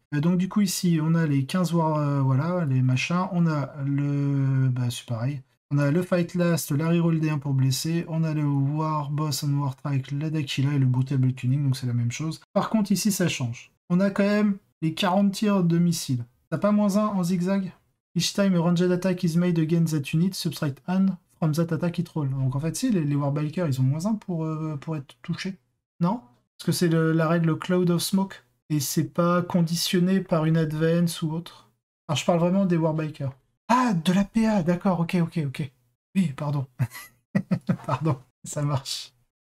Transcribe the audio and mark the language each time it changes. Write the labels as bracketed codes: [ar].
[fr] Donc du coup ici, on a les 15 voilà, les machins. On a le... Bah c'est pareil. On a le Fight Last, la reroll D1 pour blesser. On a le War Boss and War Trike, la Dakila et le Brutal Tuning, donc c'est la même chose. Par contre ici, ça change. On a quand même les 40 tirs de missiles. T'as pas -1 en zigzag? [en] Each time a ranged attack is made against that unit, subtract 1 from that attack it roll. [fr] Donc en fait, si, les Warbikers, ils ont -1 pour être touchés. Non? Parce que c'est la règle Cloud of Smoke. Et c'est pas conditionné par une advance ou autre. Alors je parle vraiment des Warbikers. Ah, de la PA, d'accord, ok. Oui, pardon. Pardon, ça marche.